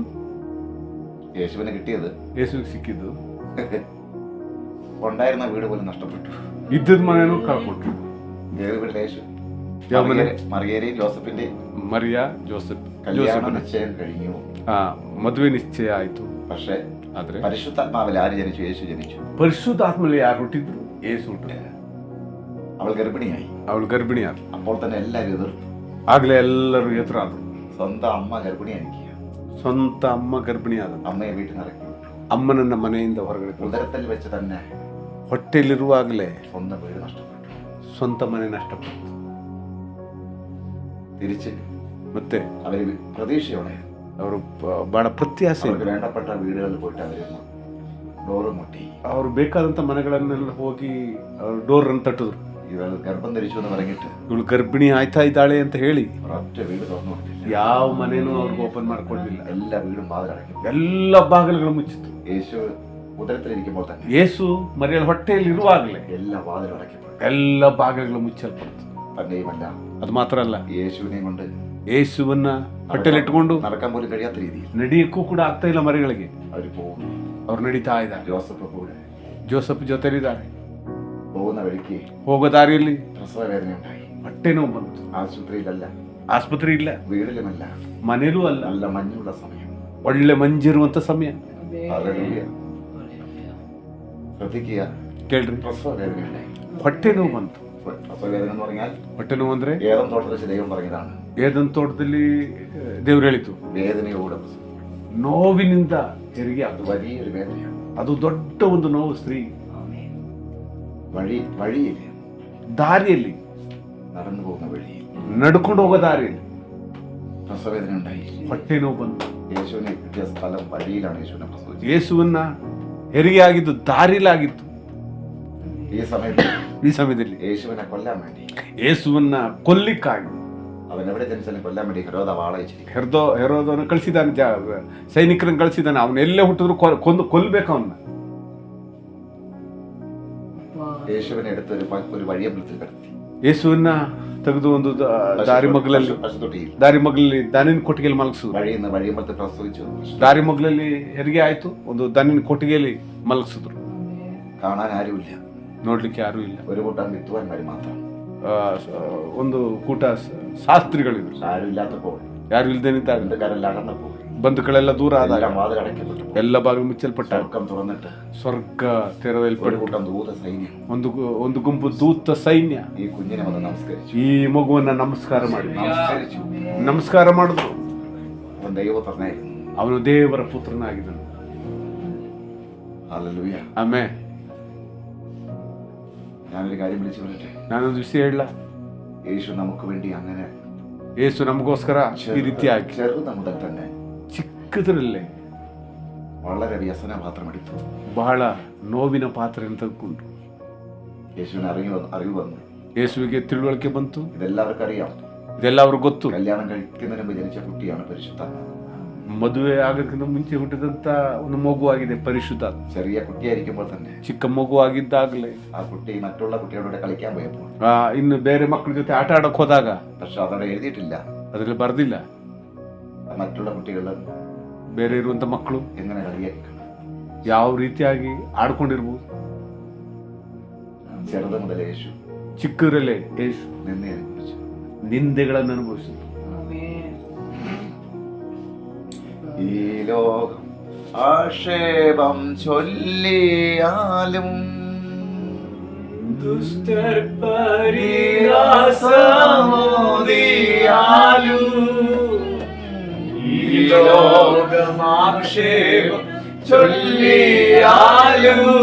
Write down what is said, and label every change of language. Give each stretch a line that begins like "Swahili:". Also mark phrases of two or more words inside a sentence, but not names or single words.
Malayalam: യേശുവിന് കിട്ടിയത്
Kannada: ಯೇಸುಗೆ ಸಿಕ್ಕಿದ್ದು
Malayalam: ഉണ്ടായിരുന്ന വീട് പോലും നഷ്ടപ്പെട്ടു.
Kannada: ಇದ್ದದ ಮನೆನೂ ಕಳ್ಕೊಟ್ರು.
Malayalam: വീട്ടിലെ യേശു
Kannada: ಯಾವ ಮನೆ?
Malayalam: മറിയരെയും ജോസഫിന്റെയും
Kannada: ಮರಿಯಾ, ಜೋಸೆಫ್.
Malayalam: കല്യാണ നിശ്ചയം കഴിഞ്ഞു.
Kannada: ಮದುವೆ ನಿಶ್ಚಯ ಆಯ್ತು.
Malayalam: പക്ഷേ
Kannada: ಆದ್ರೆ
Malayalam: പരിശുദ്ധാത്മാവിൽ ആര് ജനിച്ചു? യേശു ജനിച്ചു.
Kannada: ಪರಿಶುದ್ಧಾತ್ಮಲ್ಲಿ ಯಾರು ಹುಟ್ಟಿದ್ರು? ಯೇಸು ಹುಟ್ಟಿದ್ರು.
Malayalam: അവൾ ഗർഭിണിയായി.
Kannada: ಅವಳು ಗರ್ಭಿಣಿ ಆದ್ರು.
Malayalam: അപ്പോൾ തന്നെ എല്ലാവരും എതിർത്തു.
Kannada: ಆಗ್ಲೇ ಎಲ್ಲರೂ ಎದುರಾದ್ರು.
Malayalam: സ്വന്തം അമ്മ ഗർഭിണിയായിരിക്കുക.
Kannada: ಸ್ವಂತ ಅಮ್ಮ ಗರ್ಭಿಣಿ ಆದ್ರು.
Malayalam: അമ്മയെ വീട്ടിൽ നിറക്കി.
Kannada: ಅಮ್ಮನನ್ನ ಮನೆಯಿಂದ ಹೊರಗಡೆ
Malayalam: ഉദരത്തിൽ വെച്ച് തന്നെ
Kannada: ಹೊಟ್ಟೆಯಲ್ಲಿರುವಾಗಲೇ
Malayalam: സ്വന്തം വീട് നഷ്ടപ്പെട്ടു.
Kannada: ಸ್ವಂತ ಮನೆ ನಷ್ಟಪಟ್ಟು
Malayalam: തിരിച്ച്
Kannada: ಮತ್ತೆ
Malayalam: അവര് പ്രതീക്ഷയോടെ
Kannada: ಅವರು ಬಹಳ ಪ್ರತ್ಯಾಸೆ,
Malayalam: അവർക്ക് വേണ്ടപ്പെട്ട വീടുകളിൽ പോയിട്ട് അവര് ഡോറ് മുട്ടി.
Kannada: ಅವ್ರು ಬೇಕಾದಂತ ಮನೆಗಳನ್ನೆಲ್ಲ ಹೋಗಿ ಡೋರ್ ಅನ್ನು ತಟ್ಟಿದ್ರು.
Malayalam: ഇവൾ ഗർഭം ധരിച്ചു എന്ന് പറഞ്ഞിട്ട്
Kannada: ಇವಳು ಗರ್ಭಿಣಿ ಆಯ್ತಾ ಇದ್ದಾಳೆ ಅಂತ ಹೇಳಿ
Malayalam: ഒരൊറ്റ വീട് തുറന്നു കൊടുത്തില്ല.
Kannada: ಯಾವ ಮನೇನೂ ಅವ್ರಿಗೆ ಓಪನ್ ಮಾಡ್ಕೊಡ್ಲಿಲ್ಲ.
Malayalam: എല്ലാ വീടും വാതിലടയ്ക്കും.
Kannada: ಎಲ್ಲ ಬಾಗಿಲುಗಳು ಮುಚ್ಚಿತ್ತು.
Malayalam: യേശു ഉദരത്തിലിരിക്കുമ്പോൾ തന്നെ
Kannada: ಯೇಸು ಮರಿಯಳ ಹೊಟ್ಟೆಯಲ್ಲಿ ಇರುವಾಗಲೇ
Malayalam: എല്ലാ വാതിലും അടയ്ക്കപ്പെട്ടു.
Kannada: ಎಲ್ಲ ಬಾಗಿಲುಗಳು ಮುಚ್ಚಲ್ಪಡ್ತು.
Malayalam: തന്നെയുമല്ല,
Kannada: ಅದು ಮಾತ್ರ ಅಲ್ಲ,
Malayalam: യേശുവിനെ കൊണ്ട്
Kannada: ಯೇಸುವನ್ನ ಹೊಟ್ಟೆಲಿಟ್ಟುಕೊಂಡು
Malayalam: നടക്കാൻ പോലും കഴിയാത്ത രീതിയിൽ
Kannada: ನಡಿಯಕ್ಕೂ ಕೂಡ ಆಗ್ತಾ ಇಲ್ಲ ಮರಿಗಳಿಗೆ.
Malayalam: അവര് പോകും.
Kannada: ಅವ್ರು ನಡೀತಾ ಇದ್ದಾರೆ.
Malayalam: ജോസഫ് കൂടെ
Kannada: ಜೋಸಫ್ ಜೊತೆಲಿದ್ದಾರೆ.
Malayalam: പോകുന്ന വഴിക്ക്
Kannada: ಹೋಗೋ ದಾರಿಯಲ್ಲಿ
Malayalam: പ്രസവ വേദന ഉണ്ടായി.
Kannada: ಹೊಟ್ಟೆ ನೋವು ಬಂತು.
Malayalam: ആശുപത്രിയിലല്ല,
Kannada: ಆಸ್ಪತ್ರೆ ಇಲ್ಲ,
Malayalam: വീടിലുമല്ല,
Kannada: ಮನೇಲೂ ಅಲ್ಲ.
Malayalam: നല്ല മഞ്ഞുള്ള സമയം.
Kannada: ಒಳ್ಳೆ ಮಂಜಿರುವಂತ ಸಮಯ.
Malayalam: ഹല്ലേലൂയ. ശ്രദ്ധിക്കുക,
Kannada: ಕೇಳ್ರಿ,
Malayalam: പ്രസവ വേദന ഉണ്ടായി.
Kannada: ಹೊಟ್ಟೆ ನೋವು ಬಂತು.
Malayalam: പ്രസവ വേദന എന്ന് പറഞ്ഞാൽ
Kannada: ಹೊಟ್ಟೆ ನೋವು ಅಂದ್ರೆ
Malayalam: ഏതം തോട്ടത്തിൽ വെച്ച് ദൈവം പറഞ്ഞതാണ്.
Kannada: ಏದನ್ ತೋಟದಲ್ಲಿ ದೇವ್ರು ಹೇಳಿತು,
Malayalam: വേദനയോടെ പ്രസവം.
Kannada: ನೋವಿನಿಂದ ಹೆರಿಗೆ
Malayalam: അത്
Kannada: ಅದು
Malayalam: വലിയൊരു വേദനയാണ്.
Kannada: ಅದು ದೊಡ್ಡ ಒಂದು ನೋವು. ಸ್ತ್ರೀ
Malayalam: വഴിയിൽ
Kannada: ದಾರಿಯಲ್ಲಿ
Malayalam: നടന്നു പോകുന്ന വഴിയിൽ
Kannada: ನಡ್ಕೊಂಡು ಹೋಗೋ ದಾರಿಯಲ್ಲಿ
Malayalam: പ്രസവവേദന ഉണ്ടായി.
Kannada: ಹೊಟ್ಟೆ ನೋವು ಬಂತು.
Malayalam: യേശുവിനെ കിട്ടിയ സ്ഥലം വഴിയിലാണ് യേശുവിനെ പ്രസവിച്ചത്.
Kannada: ಯೇಸುವನ್ನ ಹೆರಿಗೆ ಆಗಿದ್ದು ದಾರಿಲಾಗಿತ್ತು.
Malayalam: ഈ സമയത്തിൽ യേശുവിനെ കൊല്ലാൻ വേണ്ടി,
Kannada: ಯೇಸುವನ್ನ ಕೊಲ್ಲಿಕ್ಕಾಗಿ
Malayalam: അവൻ എവിടെ ജനിച്ചാലും കൊല്ലാൻ വേണ്ടി ഹെരോദ വാളയച്ചിരിക്കും.
Kannada: ಹೆರೋದನ ಕಳಿಸಿದಾನೆ, ಸೈನಿಕರನ್ನು ಕಳಿಸಿದಾನೆ. ಅವನ ಎಲ್ಲೇ ಹುಟ್ಟಿದ್ರು ಕೊಲ್ಲಬೇಕು ಅವನ್ನ.
Malayalam: യേശുവിനെ എടുത്ത് ഒരു വഴിയമ്പലത്തിൽ കിടത്തി.
Kannada: ಯೇಸುವನ್ನ ತೆಗೆದು ಒಂದು ದಾರಿ ಮಗ್ಲಲ್ಲಿ ದನಿನ ಕೊಟ್ಟಿಗೆಯಲ್ಲಿ ಮಲಗಿಸಿದ್ರು.
Malayalam: വഴിയിൽ വഴിയമ്പലത്തിൽ പ്രസവിച്ചു.
Kannada: ದಾರಿ ಮಗ್ಲಲ್ಲಿ ಹೆರಿಗೆ ಆಯ್ತು. ಒಂದು ದನಿನ ಕೊಟ್ಟಿಗೆಯಲ್ಲಿ ಮಲಗಿಸಿದ್ರು.
Malayalam: കാണാൻ ആരുമില്ല,
Kannada: ನೋಡ್ಲಿಕ್ಕೆ ಯಾರು ಇಲ್ಲ.
Malayalam: ഒരു കൂട്ടം വിദ്വാൻമാര് മാത്രം.
Kannada: ಒಂದು ಕೂಟ ಶಾಸ್ತ್ರಿಗಳಿದ್ರು.
Malayalam: ആരും ഇല്ലാത്തപ്പോൾ,
Kannada: ಯಾರು ಇಲ್ದೇನಿದ್ದಾಗ,
Malayalam: ബന്ധുക്കാരെല്ലാം അകന്നപ്പോൾ,
Kannada: ಬಂಧುಗಳೆಲ್ಲ ದೂರ ಆದಾಗ
Malayalam: വാതിലടയ്ക്കപ്പെട്ടു.
Kannada: ಎಲ್ಲ ಬಾಗಿಲು ಮುಚ್ಚಲ್ಪಟ್ಟ.
Malayalam: സ്വർഗ്ഗം തുറന്നിട്ട്
Kannada: ಸ್ವರ್ಗ
Malayalam: ഒരു
Kannada: ತೆರೆದಲ್ಪಟ್ಟು
Malayalam: കൂട്ടം ദൂത സൈന്യം
Kannada: ಒಂದು ಗುಂಪು ದೂತ ಸೈನ್ಯ
Malayalam: ഈ കുഞ്ഞിനെ വന്ന് നമസ്കരിച്ചു.
Kannada: ಈ ಮಗುವನ್ನ ನಮಸ್ಕಾರ ಮಾಡಿ
Malayalam: നമസ്കരിച്ചു.
Kannada: ನಮಸ್ಕಾರ ಮಾಡಿದ್ರು.
Malayalam: അവൻ ദൈവപുത്രനായിരുന്നു.
Kannada: ಅವನು ದೇವರ ಪುತ್ರನಾಗಿದ್ದನು.
Malayalam: ഹല്ലേലൂയ.
Kannada: ಆಮೆನ್.
Malayalam: ഞാനൊരു കാര്യം വിളിച്ചു പറയട്ടെ.
Kannada: ನಾನೊಂದು ವಿಷಯ ಹೇಳ.
Malayalam: യേശു നമുക്ക് വേണ്ടി അങ്ങനെ
Kannada: ಯೇಸು ನಮಗೋಸ್ಕರ ಈ ರೀತಿಯಾಗಿ
Malayalam: ചെറുത മുതൽ തന്നെ
Kannada: ಚಿಕ್ಕದರಲ್ಲೇ
Malayalam: വളരെ വ്യസനപാത്രമെടുത്തു.
Kannada: ಬಹಳ ನೋವಿನ ಪಾತ್ರೆಯನ್ನು ತೆಗೆದುಕೊಂಡು
Malayalam: യേശുവിന് അറിവ് വന്നു.
Kannada: ಯೇಸುವಿಗೆ ತಿಳುವಳಿಕೆ ಬಂತು.
Malayalam: ഇതെല്ലാവർക്കും അറിയാം.
Kannada: ಇದೆಲ್ಲ ಅವ್ರಿಗೆ ಗೊತ್ತು.
Malayalam: കല്യാണം കഴിക്കുന്നതിന് മുമ്പ് ജനിച്ച കുട്ടിയാണ് പരിശുദ്ധാത്മ.
Kannada: ಮದುವೆ ಆಗೋಕ್ಕಿಂತ ಮುಂಚೆ ಹುಟ್ಟಿದಂತ ಒಂದು ಮಗು ಆಗಿದೆ ಪರಿಶುದ್ಧ.
Malayalam: ചെറിയ കുട്ടിയായിരിക്കുമ്പോൾ തന്നെ
Kannada: ಚಿಕ್ಕ ಮಗು ಆಗಿದ್ದಾಗಲೇ
Malayalam: ആ കുട്ടി മറ്റുള്ള കുട്ടികളോട് കളിക്കാൻ പോയപ്പോൾ
Kannada: ಇನ್ನು ಬೇರೆ ಮಕ್ಕಳ ಜೊತೆ ಆಟ ಆಡಕ್ ಹೋದಾಗ
Malayalam: പക്ഷെ അതവിടെ എഴുതിയിട്ടില്ല.
Kannada: ಅದ್ರಲ್ಲಿ ಬರ್ದಿಲ್ಲ
Malayalam: മറ്റുള്ള കുട്ടികൾ
Kannada: ಬೇರೆ ಇರುವಂತ ಮಕ್ಕಳು
Malayalam: എങ്ങനെ കളിയാക്കണം,
Kannada: ಯಾವ ರೀತಿಯಾಗಿ ಆಡ್ಕೊಂಡಿರ್ಬೋದು.
Malayalam: ചെറുത് മുതൽ യേശു
Kannada: ಚಿಕ್ಕದರಲ್ಲೇ ಯೇಸು
Malayalam: നിന്നെ അനുഭവിച്ചു.
Kannada: ನಿಂದೆಗಳನ್ನು ಅನುಭವಿಸಿದ್ರು.
Malayalam: ഈ ലോകം ആക്ഷേപം ചൊല്ലിയാലും ദുഷ്ടർ പരിഹാസമോദിയാലും ഈ ലോകം ആക്ഷേപം ചൊല്ലിയാലും